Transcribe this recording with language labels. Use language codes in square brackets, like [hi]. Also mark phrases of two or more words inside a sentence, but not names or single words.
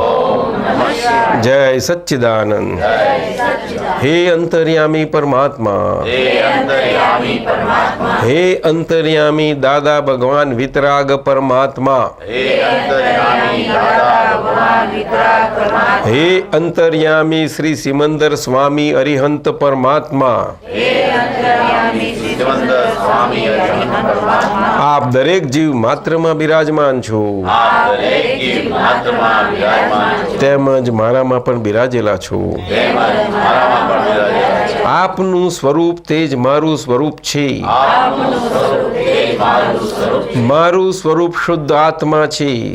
[gu] જય સચ્ચિદાનંદ. હે અંતર્યામી પરમાત્મા, હે અંતર્યામી દાદા ભગવાન વીતરાગ પરમાત્મા, હે અંતર્યામી શ્રી સીમંધર સ્વામી અરિહંત પરમાત્મા, આપ દરેક જીવ માત્રમાં બિરાજમાન છો, તેમજ મારામાં પણ બિરાજેલા છો. આપનું સ્વરૂપ તે જ મારું સ્વરૂપ છે. મારું સ્વરૂપ શુદ્ધ આત્મા છે.